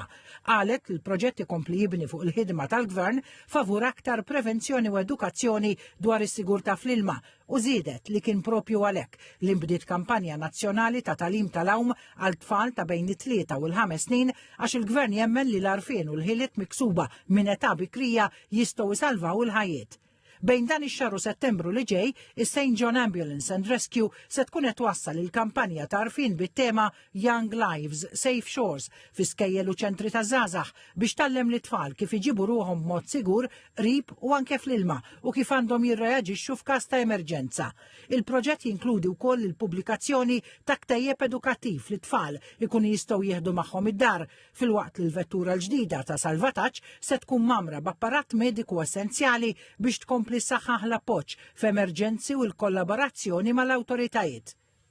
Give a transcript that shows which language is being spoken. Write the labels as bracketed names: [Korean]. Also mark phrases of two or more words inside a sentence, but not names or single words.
[Maltese] Qalet li l-proġett ikompli jibni fuq il-ħidma tal-Gvern favur aktar prevenzjoni u edukazzjoni dwar is-sigurtà fl-ilma u żiedet li kien propju għalhekk li nbdiet kampanja nazzjonali ta' talim tal-awm għal tfal ta' bejn it-3 u l-5 snin għax il-Gvern jemmen li l-għarfien u l-ħiliet miksuba minn età bikrija jistgħu jsalvaw il-ħajjiet. Bejn dan ix-xahar u Settembru li ġej, is-St. John Ambulance and Rescue se tkun qed twassal il-kampanja ta' għarfien bit-tema Young Lives, Safe Shores fi skejjel u ċentri taż-żgħażagħ biex tallem lit-tfal kif iġibu ruhom b'mod sigur, qrib u anke fl-ilma u kif għandhom jirreaġixxu f'każ ta' emerġenza. Il-proġett jinkludi wkoll il-pubblikazzjoni ta' ktejjeb edukattiv li tfal ikunu jistgħu jieħdu magħhom id-dar filwaqt li l-vettura l-ġdida ta' salvataġġ se tkun mamra b'apparat mediku essenzjali biex tkompli saħħaħ l-appoġġ f'emerġenzi u l-kollaborazzjoni mal-awtoritajiet.